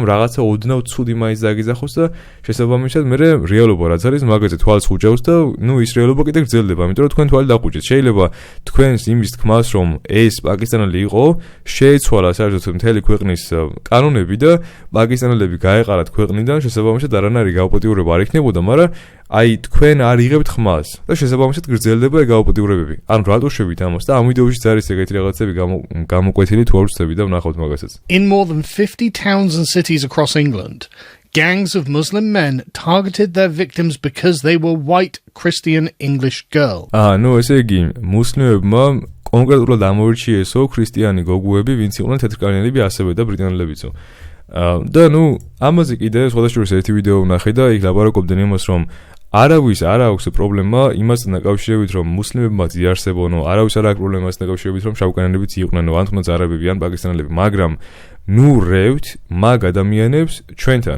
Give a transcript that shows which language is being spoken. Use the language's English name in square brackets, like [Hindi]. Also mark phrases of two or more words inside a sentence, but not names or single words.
[Georgian] რაღაცა ოდნავ ცუდი მაინც დაგიძახოს და შესაბამისად მე რეალობა რაც არის მაგაზე თვალს ხუჭავს და ნუ ის რეალობა კიდე გრძელდება იმიტომ რომ თქვენ თვალი დაყუჭეთ შეიძლება თქვენს იმის თქმას რომ ეს პაკისტანელი იყო შეეცვალა საერთოდ მთელი ქვეყნის კანონები და პაკისტანელები გაეყარათ ქვეყნიდან შესაბამისად არანაირი გაუპატიურება არ იქნებოდა მაგრამ აი თქვენ არ იღებთ ხმას და შესაბამისად გრძელდება ეგ გაუპატიურებები ანუ რატო შევით ამას და ამ ვიდეოშიც არის ეგეთი რაღაცები გამოკვეთილი თუ არ ვცდები და ვნახავთ მაგასაც [English] In more than 50 towns and cities across England, gangs of Muslim men targeted their victims because they were white Christian English girls. [Georgian] ნუ ესე იგი მუსლიმებმა კონკრეტულად ამორჩიესო ქრისტიანი გოგოები, ვინც იყვნენ თეთრკანიანები ასევე და ბრიტანელებიცო. და ნუ ამაზე კიდე სხვადასხვა ერთი ვიდეო ვნახე და იქ ლაპარაკობდნენ იმას რომ არავის არ აქვს პრობლემა იმასთან დაკავშირებით რომ მუსლიმებმა ძიარსებონო, არავის არ აქვს პრობლემა იმასთან დაკავშირებით რომ შავკანიანებიც იყვნენ, ან თუნდაც არაბები ან პაკისტანელები, მაგრამ ნუ რევთ მაგ ადამიანებს ჩვენთან.